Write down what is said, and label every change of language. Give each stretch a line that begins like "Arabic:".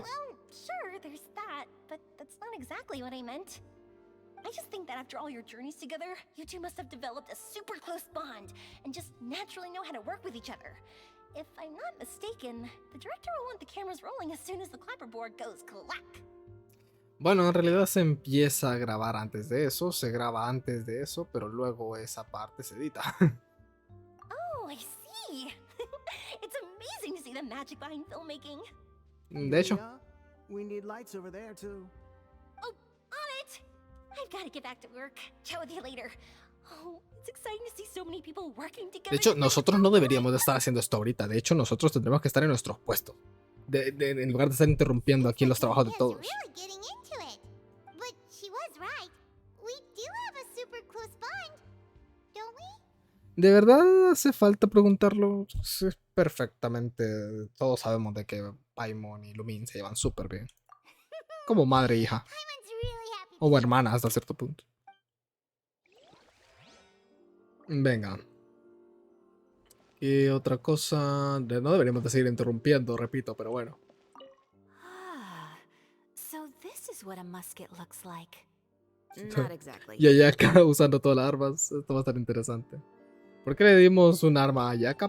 English: Well, sure, there's that, but that's not exactly what I meant. I just think that after all your journeys together, you two must have developed a super close bond and just naturally know how to work with each other. If I'm not mistaken, the director will want the cameras rolling as soon as the clapperboard goes clack.
Spanish: Bueno, en realidad se empieza a grabar antes de eso, se graba antes de eso, pero luego esa parte se edita.
English: Oh, I see. It's amazing to see the magic behind filmmaking.
Spanish: De hecho,
English: Yeah, we need lights over there too. Oh, on it! I've got to get back to work. Chat with you later. Oh, it's exciting to see so many people working together.
Spanish: de hecho, nosotros no deberíamos de estar haciendo esto ahorita. De hecho, nosotros tendremos que estar en nuestros puestos. En lugar de estar interrumpiendo aquí los trabajos de todos.
English: Really getting into it. But she was right. We do have a super close bond, don't we?
Spanish: ¿De verdad hace falta preguntarlo? Sí, perfectamente. Todos sabemos de que Paimon y Lumin se llevan súper bien. Como madre e hija.
English: Paimon's really happy.
Spanish: O hermana hasta cierto punto. Venga. Y otra cosa... No deberíamos de seguir interrumpiendo, repito, pero bueno.
English: Ah, so this is what a musket looks like. Not exactly.
Spanish: Y Ayaka usando todas las armas. Esto va a estar interesante. ¿Por qué le dimos un arma a Ayaka?